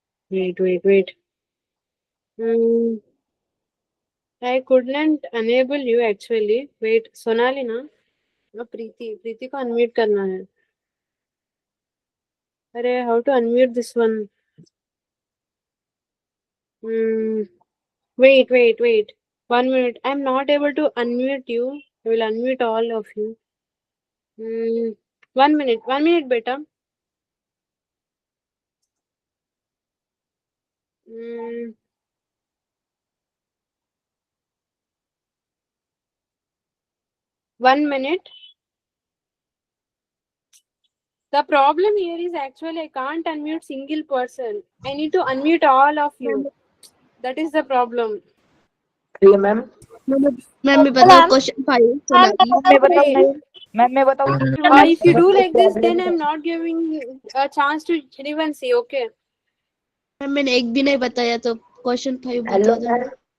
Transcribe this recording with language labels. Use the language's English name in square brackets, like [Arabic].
[English] Wait. I couldn't enable you actually. [Hindi] Wait, Sonali ना? प्रीति को unmute करना है. [English] अरे, how to unmute this one? Wait. 1 minute. I'm not able to unmute you. I will unmute all of you. 1 minute. 1 minute, beta. Mm. One minute. The problem here is actually I can't unmute single person. I need to unmute all of you. That is the problem. Ma'am [Hindi] मैं बताऊँ question 5 मैं बताऊँ. [English] If you do like this, then I'm not giving a chance to anyone see. Okay. [Hindi] Ma'am मैंने एक भी नहीं बताया तो क्वेश्चन 5 बता दो.